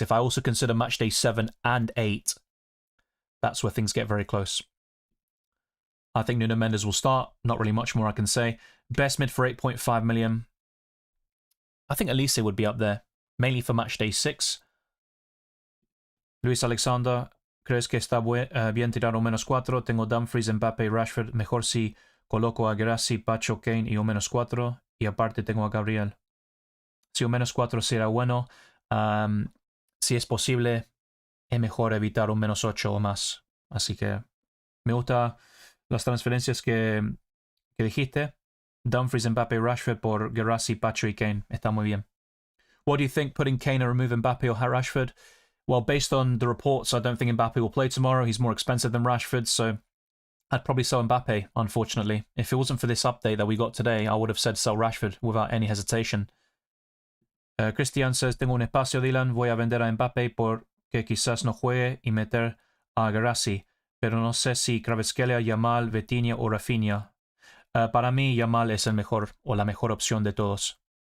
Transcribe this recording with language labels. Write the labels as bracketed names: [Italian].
[English] If I also consider Matchday 7 and 8, that's where things get very close. I think Nuno Mendes will start. Not really much more I can say. Best mid for 8.5 million. I think Elise would be up there, mainly for Matchday 6. [Spanish] Luis Alexander, ¿crees que está bien tirar un -4? Tengo Dumfries, Mbappé, Rashford. Mejor si coloco a Guirassy, Pacho, Kane y un -4. Y aparte tengo a Gabriel. Si un -4 será bueno, si es posible, es mejor evitar un -8 o más. Así que me gusta las transferencias que dijiste. Dumfries, Mbappé, Rashford por Guirassy, Pacho y Kane. Está muy bien. [English] What do you think, putting Kane or remove Mbappé or Rashford? Well, based on the reports, I don't think Mbappé will play tomorrow. He's more expensive than Rashford, so I'd probably sell Mbappé, unfortunately. If it wasn't for this update that we got today, I would have said sell Rashford without any hesitation. [Spanish] Christian [English] says, [Spanish] tengo un espacio, Dylan. Voy a vender a Mbappé porque quizás no juegue y meter a Guirassy. Pero no sé si Kvaratskhelia, Yamal, Vitinha o Rafinha. Para mí, Yamal es el mejor o la mejor opción de todos.